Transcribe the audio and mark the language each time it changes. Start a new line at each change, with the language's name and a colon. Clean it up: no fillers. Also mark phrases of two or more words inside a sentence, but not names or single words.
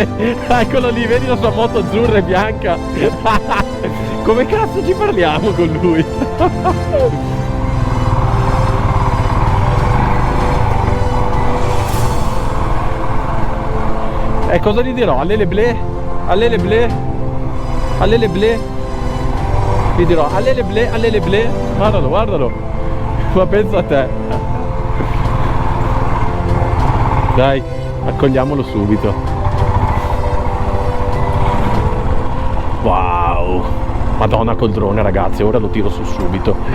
Italian: Eccolo lì, vedi la sua moto azzurra e bianca? Come cazzo ci parliamo con lui? E cosa gli dirò? Allele blé? Allele blé? Allele blé? Gli dirò allele blé, allele blé? Guardalo, guardalo! Ma pensa a te! Dai, accogliamolo subito. Wow, Madonna col drone, ragazzi, ora lo tiro su subito.